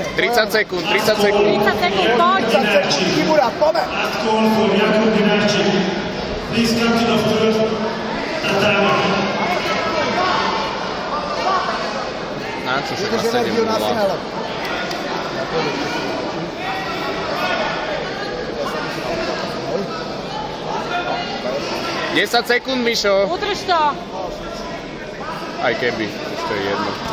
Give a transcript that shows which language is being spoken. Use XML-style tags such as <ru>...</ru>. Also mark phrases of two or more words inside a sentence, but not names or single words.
<sk>30 sekúnd, 30 sekúnd. 30 sekúnd, poď. 30 sekúnd, Kimura, poďme.</sk> <en>Last call for Jakub Minarczyk. Please come to the third tatami.</en> <sk>Na čo sa Ideš má 7 energiu na finále. 10 sekúnd, Mišo. Udrž to. Aj keby, už to je jedno.</sk>